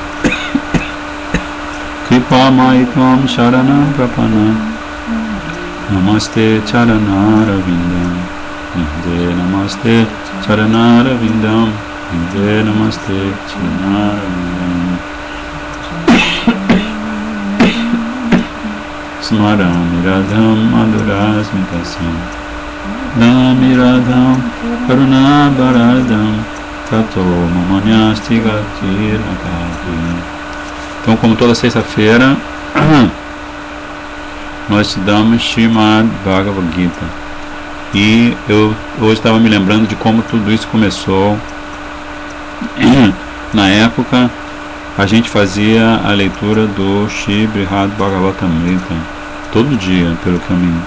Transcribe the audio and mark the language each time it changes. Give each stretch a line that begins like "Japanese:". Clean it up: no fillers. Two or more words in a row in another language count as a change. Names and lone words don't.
Sanskrit: Kripa Maitvam Sharanam Prapanam Namaste Charanara Vindam Inde Namaste Charanara Vindam Inde Namaste Charanara Vindam Smaram Radham Madhurasmitasam Namiradham Karunabharadam Tato Mamanyasti Gatir Akati.
Portuguese: Então, como toda sexta-feira, nós estudamos Srimad Bhagavad Gita. E eu hoje estava me lembrando de como tudo isso começou. Na época, a gente fazia a leitura do Shri Brihad Bhagavatamrita todo dia pelo caminho.